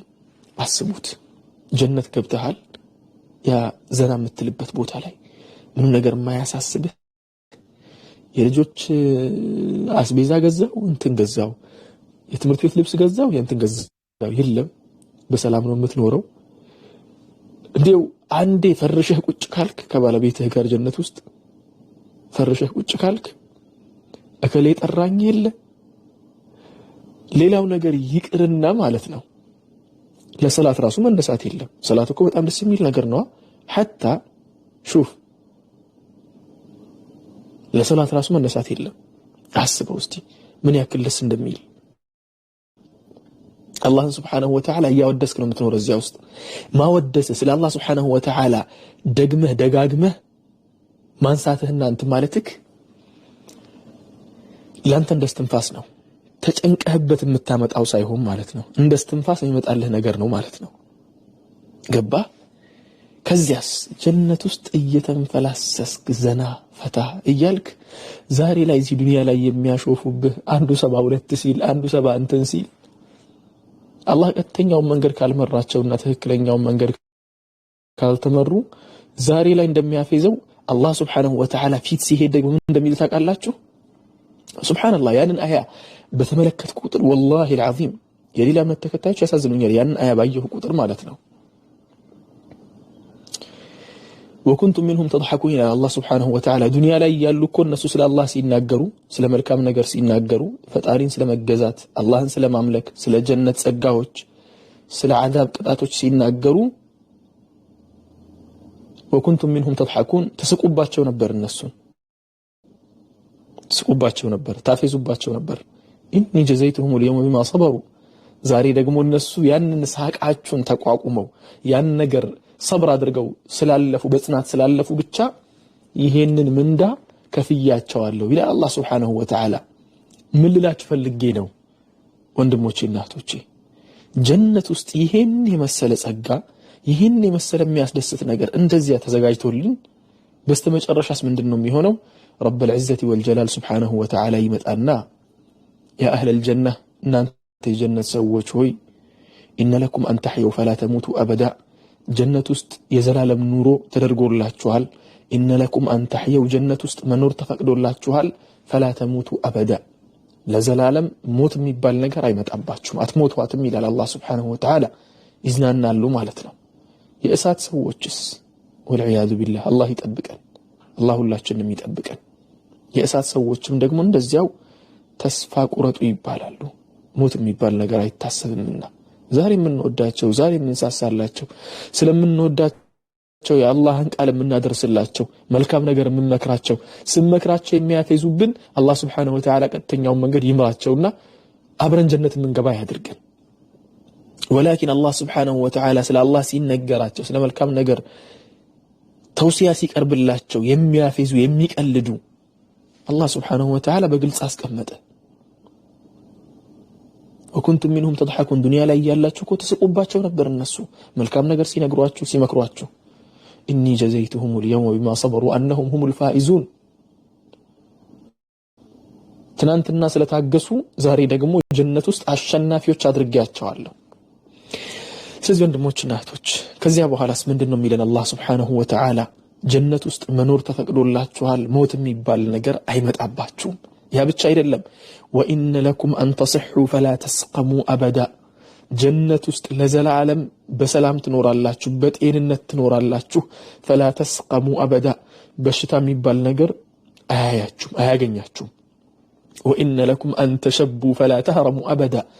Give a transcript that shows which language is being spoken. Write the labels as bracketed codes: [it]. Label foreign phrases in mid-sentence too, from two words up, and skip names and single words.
[am] አስቡት። ጀነት ገብተሃል ያ ዘና የምትልበት ቦታ ላይ ምንም ነገር የማያሳስብህ የልጆች አስቤዛ ገዛው እንትን ገዛው የትምህርት ቤት ልብስ ገዛው ያንተን ገዛው የለም በሰላም ነው የምትኖረው። እንዴው አንዴ ፈርሸህ ቁጭ ካልክ ከባለቤትህ ጋር ጀነት ውስጥ ፈርሸህ ቁጭ ካልክ እከሌ ጠራኝ የለ ሌላው ነገር ይቅርና ማለት ነው ለሰላት ራሱ መነሳት የለም። ሰላት እኮ በጣም ደስ የሚል ነገር ነው [ar] حتى شوف [am] ለሰላት ራሱ መነሳት የለም። አስበው እስቲ ምን ያክል ደስ እንደሚል [ar] الله سبحانه وتعالى [am] ያወደስክ ነው የምትኖረው እዚያ ውስጥ ማወደስ ስለ [ar] الله سبحانه وتعالى [am] ደግመህ ደጋግመህ ማንሳትህና አንተ ማለትክ ላንተ እንደስትንፋስ ነው ተጨንቀህበት የምታመጣው ሳይሆን ማለት ነው እንደስትንፋስ የሚመጣልህ ነገር ነው ማለት ነው። ገባ? ከዚያስ ጀነት ውስጥ እየተንፈላሰስክ ዘና ፈታ እያልክ ዛሬ ላይ እዚህ ዱንያ ላይ የሚያሾፉብህ አንዱ 72 ሲል አንዱ 70 እንትን ሲል አላህ ቀጥተኛው መንገድ ካልመራቸውና ትክክለኛው መንገድ ካልተመሩ ዛሬ ላይ እንደሚያፈዘው አላህ [ar] سبحانه وتعالى [am] ፊት ሲሄድ ደግሞ እንደሚል ታውቃላችሁ። ሱብሃንአላህ ያንን አያ በተመለከተ ቁጥር [ar] والله العظيم [am] የሌላ እምነት ተከታዮች ያሳዝኑኛል። ያንን አያ ባየሁ ቁጥር ማለት ነው [ar] وكنتم منهم تضحكون الى الله سبحانه وتعالى [am] ዱንያ ላይ ያሉ እኮ እነሱ ስለ አላህ ሲናገሩ ስለ መልካም ነገር ሲናገሩ ፈጣሪን ስለመገዛት አላህን ስለማምለክ ስለ ጀነት ጸጋዎች ስለ አዛብ ቅጣቶች ሲናገሩ [ar] وكنتم منهم تضحكون [am] ተስቁባቸው ነበር እነሱ ተስቁባቸው ነበር ታፈዙባቸው ነበር [ar] إني جزيتهم اليوم بما [am] صبروا ዛሬ ደግሞ እነሱ ያንን ሳቃቸውን ተቋቁመው ያን ነገር صبر አድርገው ስላለፉ በጽናት ስላለፉ ብቻ ይሄንን ምንዳ ከፍያቸዋለሁ ይላል አላህ [ar] سبحانه وتعالى። [am] ምን ልላችሁ ፈልጌ ነው ወንድሞቼና እህቶቼ ጀነት ውስጥ ይሄን የመሰለ ጸጋ ይሄን የመሰለ የሚያስደስት ነገር እንደዚያ ተዘጋጅቶልን በስተመጨረሻስ ምንድነው የሚሆነው? [ar] رب العزة والجلال سبحانه وتعالى [am] ይመጣና [ar] يا أهل الجنة [am] እናንተ የጀነት ሰዎች ሆይ [ar] إن لكم أن تحيوا فلا تموتوا أبدا [am] ጀነት ውስጥ የዘላለም ኑሮ ተደርጎላችኋል። [ar] إن لكم أن [am] تحيوا ጀነት ውስጥ መኖር ተፈቅዶላችኋል። [ar] فلا تموتوا أبدا [am] ለዘላለም ሞት የሚባል ነገር አይመጣባችሁም አትሞቱአትም ይላል አላህ [ar] سبحانه وتعالى። [am] ይዝናናሉ ማለት ነው። የእሳት ሰዎችስ [ar] والعياذ بالله [am] አላህ ይጠብቀን አላህ ሁላችንንም ይጠብቀን። የእሳት ሰዎችም ደግሞ እንደዚያው ተስፋ ቁረጡ ይባላሉ። ሞት የሚባል ነገር አይታሰብምና ዛሬ የምንወዳቸው ዛሬ የምንሳሳላቸው ስለምንወዳቸው የአላህን ቃል የምናደርስላቸው መልካም ነገር የምንመክራቸው ስንመክራቸው የሚያፈዙብን አላህ [ar] سبحانه وتعالى [am] ቀጥተኛውን መንገድ ይምራቸውና አብረን ጀነት የምንገባ ያድርገን። [ar] ولكن الله سبحانه وتعالى [am] ስለ አላህ ሲነገራቸው ስለ መልካም ነገር ተውሲያ ሲቀርብላቸው የሚያፈዙ የሚቀልዱ አላህ [ar] سبحانه وتعالى [am] በግልጽ አስቀመጠ። [ar] وكنتم منهم تضحكون [am] ዱንያ ላይ ያላችሁ እኮ ተስቁባቸው ነበር እነሱ መልካም ነገር ሲነግሯችሁ ሲመክሯችሁ [ar] إني جزيتهم اليوم بما صبروا أنهم هم الفائزون [am] ትናንትና ስለታገሱ ዛሬ ደግሞ ጀነት ውስጥ አሸናፊዎች አድርጌያቸዋለሁ። ስለዚህ ወንድሞችና እህቶች ከዚያ በኋላስ ምንድነው የሚለን አላህ [ar] سبحانه وتعالى [am] ጀነት ውስጥ መኖር ተፈቅዶላችኋል ሞት የሚባል ነገር አይመጣባችሁም ያ ብቻ አይደለም [ar] وإن لكم أن تصحوا فلا تسقموا أبدا [am] ጀነት ውስጥ ለዘላለም በሰላም ትኖራላችሁ በጤንነት ትኖራላችሁ [ar] فلا تسقموا أبدا [am] በሽታ የሚባል ነገር አያገኛችሁም [ar] وإن لكم أن تشبوا فلا تهرموا أبدا